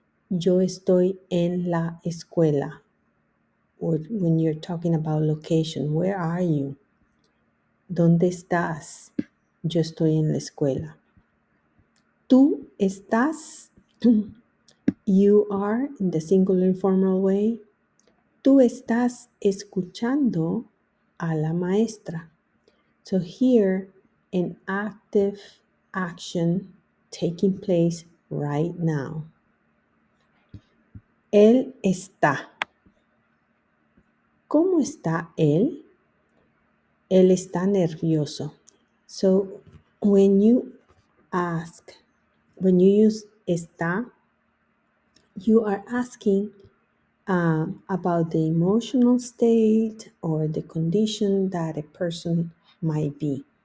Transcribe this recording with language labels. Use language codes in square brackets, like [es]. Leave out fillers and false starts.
[es] Yo estoy en la escuela. [en] Or when you're talking about location, where are you? [es] ¿Dónde estás? Yo estoy en la escuela. Tú estás, [en] you are in the singular informal way. [es] Tú estás escuchando a la maestra. [en] So here, an active action taking place right now. [es] Él está. ¿Cómo está él? Él está nervioso. [en] So when you use está, you are asking about the emotional state or the condition that a person might be.